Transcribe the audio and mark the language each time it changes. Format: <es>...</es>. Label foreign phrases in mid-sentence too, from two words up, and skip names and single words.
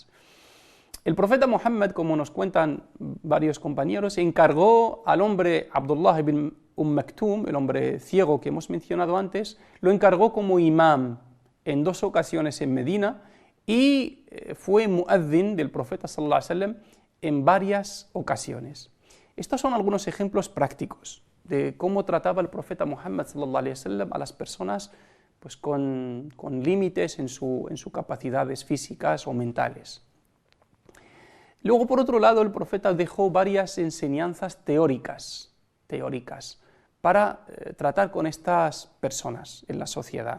<es>El profeta Muhammad, como nos cuentan varios compañeros, encargó al hombre Abdullah ibn Maktum, el hombre ciego que hemos mencionado antes, lo encargó como imam en 2 ocasiones en Medina, y fue muazzin del profeta</es> <ar>صلى الله عليه وسلم</ar> <es>en varias ocasiones. Estos son algunos ejemplos prácticos de cómo trataba el profeta Muhammad</es> <ar>صلى الله عليه وسلم</ar> <es>a las personas pues con límites en sus capacidades físicas o mentales. Luego, por otro lado, el profeta dejó varias enseñanzas teóricas para tratar con estas personas en la sociedad.</es>